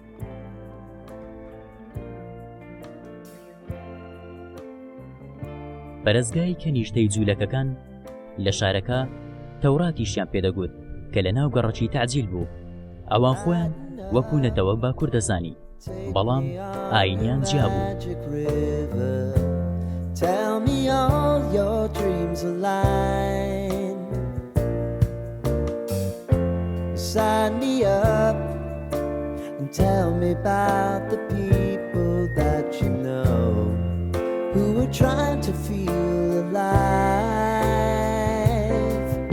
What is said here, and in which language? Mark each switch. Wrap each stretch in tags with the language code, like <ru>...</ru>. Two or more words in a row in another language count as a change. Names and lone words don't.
<ckb>پەرستگای کەنیشتەی جوولەکەکان لە شارەکە تەوراتیشیان پێدەگوت کە لە ناو گەڕەکی تەعجیل بوو. ئەوان خۆیان وەکو نەتەوە باکوور دەزانی، بەڵام ئاینیان جیا بوو.</ckb> <en>Tell me all your dreams align. Sign me up and tell me about the people that you know who are trying to feel alive.</en>